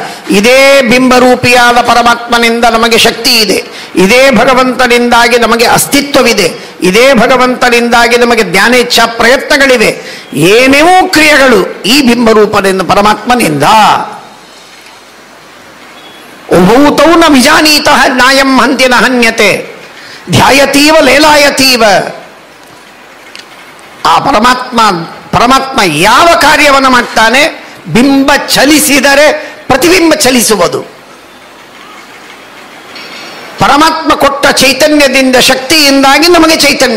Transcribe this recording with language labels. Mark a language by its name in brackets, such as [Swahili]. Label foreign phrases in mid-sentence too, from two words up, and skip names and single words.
[Kannada] ಇದೇ ಬಿಂಬರೂಪಿಯಾದ ಪರಮಾತ್ಮನಿಂದ ನಮಗೆ ಶಕ್ತಿ ಇದೆ. ಇದೇ ಭಗವಂತನಿಂದಾಗಿ ನಮಗೆ ಅಸ್ತಿತ್ವವಿದೆ. ಇದೇ ಭಗವಂತನಿಂದಾಗಿ ನಮಗೆ ಜ್ಞಾನೇಚ್ಛಾ ಪ್ರಯತ್ನಗಳಿವೆ. ಏನೇವೋ ಕ್ರಿಯೆಗಳು ಈ ಬಿಂಬರೂಪದಿಂದ ಪರಮಾತ್ಮನಿಂದ. [Sanskrit] ಉಭೂತೌ ನ ವಿಜಾನೀತಃ ನ್ಯಾಯಂ ಹಂತಿ ನ ಹನ್ಯತೆ ಧ್ಯಾಯತೀವ ಲೇಲಾಯತೀವ. [Kannada] ಆ ಪರಮಾತ್ಮ ಯಾವ ಕಾರ್ಯವನ್ನು ಮಾಡ್ತಾನೆ? ಬಿಂಬ ಚಲಿಸಿದರೆ ಪ್ರತಿಬಿಂಬ ಚಲಿಸುವುದು. ಪರಮಾತ್ಮ ಕೊಟ್ಟ ಚೈತನ್ಯದಿಂದ, ಶಕ್ತಿಯಿಂದಾಗಿ ನಮಗೆ ಚೈತನ್ಯ.